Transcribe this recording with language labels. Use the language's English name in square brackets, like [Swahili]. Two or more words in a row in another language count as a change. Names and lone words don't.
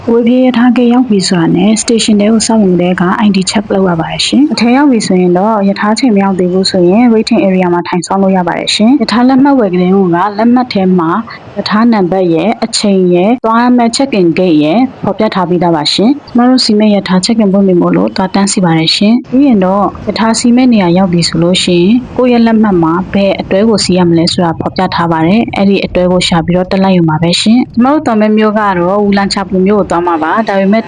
[Burmese] ဝေပြေရထားကေရောက်ပြီဆိုတာနဲ့ station တွေကိုစောင့်နေတဲ့က [English] ID check [Burmese] လုပ်ရပါတယ်ရှင်။အထက်ရောက်ပြီဆိုရင်တော့ရထားချိန်မရောက်သေးဘူးဆိုရင် [English] waiting area [Burmese] မှာထိုင်ဆောင်လို့ရပါတယ်ရှင်။ရထားလက်မှတ်ဝယ်ကလေးကလက်မှတ်ထဲမှာရထားနံပါတ်ရဲ့အချိန်ရဲ့သွားရမယ့် [English] check in gate [Burmese] ရဲ့ဖော်ပြထားပြီးသားပါရှင်။ကျမတို့စီမဲ့ရထား [English] check in [Burmese] ပုံ နေမို့လို့သွားတန်းစီပါတယ်ရှင်။ပြီးရင်တော့ရထားစီမဲ့နေရာရောက်ပြီဆိုလို့ရှိရင်ကိုယ့်ရဲ့လက်မှတ်မှာဘယ်အတွဲကိုစီးရမလဲဆိုတာဖော်ပြထားပါတယ်။အဲ့ဒီအတွဲကိုရှာပြီးတော့တက်လိုက်ယူမှာပဲရှင်။ကျမတို့တော်မဲ့မျိုးကတော့ဝူလန်ချာပူမျိုးကိုသွားမှာပါဒါပေမဲ့